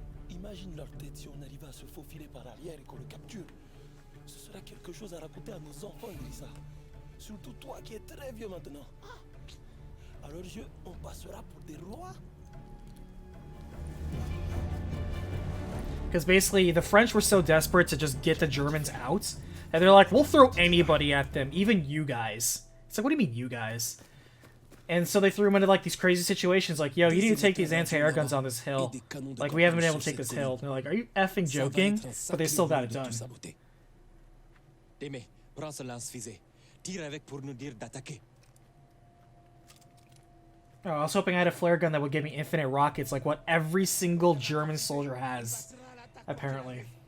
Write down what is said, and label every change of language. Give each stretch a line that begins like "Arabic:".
French: Imagine leur tête si on arrivait à se faufiler par arrière et qu'on le capture. Ce serait quelque chose à raconter à nos enfants, Elisa. Surtout toi qui es très vieux maintenant. À leurs yeux, on passera pour des rois.
English: Because basically, the French were so desperate to just get the Germans out, and they're like, we'll throw anybody at them, even you guys. It's like, what do you mean, you guys? And so they threw them into, like, these crazy situations, like, yo, you need to take these anti-air guns on this hill. Like, we haven't been able to take this hill. And they're like, are you effing joking? But they still got it done.
French: Démé, prends ce lance-fusée. Tire avec pour nous dire d'attaquer.
English: Oh, I was hoping I had a flare gun that would give me infinite rockets, like what every single German soldier has, apparently.